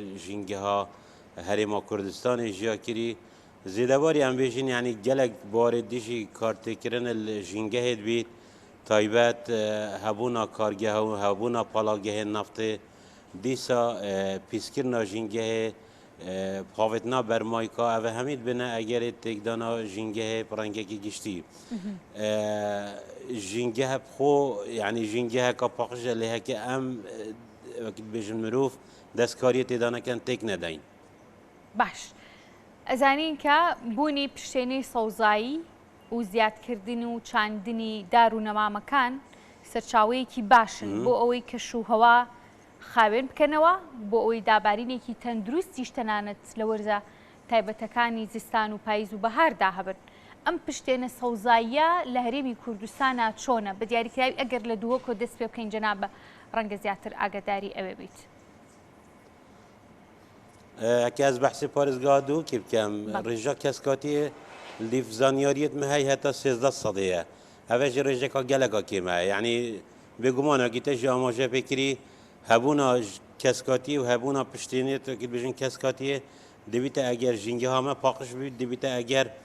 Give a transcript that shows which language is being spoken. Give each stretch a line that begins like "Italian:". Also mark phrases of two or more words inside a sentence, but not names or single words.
Kurdish: jîngeha herêma Kurdistanê jiya kirî zêdebarî em bêjin yanî gelek barê dijî kartêkirin li jîngehê dibît taybet hebûna kargeha û hebûna palagehên naftê dîsa pîskirina jîngehê pavêtina bermayîka ev hemî dibine egerê têkdana jîngehê rengekî giştî jîngehe xwe yanî jîngeheka paqij e lê heke em wekî dibêjin mirov destkariyê têdaneken têk nedeyn
Central Kurdish: باش ئەزانین کە بوونی پشتێنەی سەوزایی و زیادکردن و چاندنی دار و نەمامەکان سەرچاوەیەکی باشن بۆ ئەوەی کەشوهەوا خاوێن بکەنەوە بۆ ئەوەی دابارینێکی تەندروستیش تەنانەت لە وەرزە تایبەتەکانی زستان و پاییز و بەهاردا هەبن ئەم پشتێنە سەوزاییە لە هەرێمی کوردستانە چۆنە بە دیاریکراوی ئەگەر لە دووەکۆ دەست پێ بکەین جەنابە ڕەنگە زیاتر ئاگاداری ئەوێ بیت
Kurdish: هەکە ez behsê parêzgeha dûkê bikem rêja keskatiyê lîv zanyariyet me hey heta 13 sedê ye ev e ji rêjeka geleka kêm e yanî bêguman ekî te jî amaje pêkirî hebûna keskatiyê û hebûna piştînê wekî dibêjin keskatiyê dibîte eger jîngeha me paqij bî dibîte eger